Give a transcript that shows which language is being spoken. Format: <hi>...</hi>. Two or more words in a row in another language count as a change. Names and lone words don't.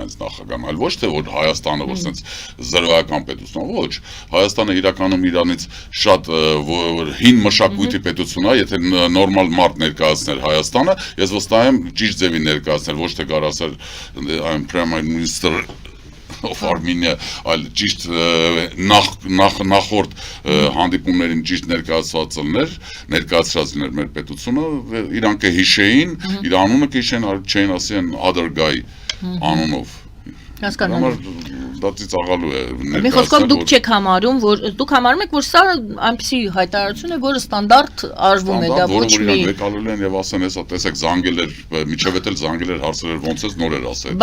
<hy>այս նախագահն, այլ ոչ թե որ Հայաստանը որ sense զրոյական պետություն, ոչ, Հայաստանը իրականում իրանից շատ հին մշակույթի պետություն է, եթե նորմալ մարդ ներկայացներ Հայաստանը, ես վստահ եմ ճիշտ ձևի ներկայացնել, ոչ թե գար ասել</hy> <en>I'm Prime Minister of Armenia,</en> <hy>այլ ճիշտ նախորդ հանդիպումներին ճիշտ ներկայացրած լիներ մեր պետությունը, իրանք կհիշեին, իր անունը կհիշեն, չէին ասեն</hy> <en>other guy</en> <hy>անունով։ Հասկանալի։ Դա ծիծաղալու է Մի խոսքով դուք չեք համարում, որ դուք համարում եք, որ սա այնպիսի հայտարարություն է, որը ստանդարտ արվում է, դա ոչ մի եկալու են եւ ասեն, հեսա տեսեք զանգել էր, միջև էլ զանգել էր հարցեր էր, ոնց էս նոր էր ասել։</hy>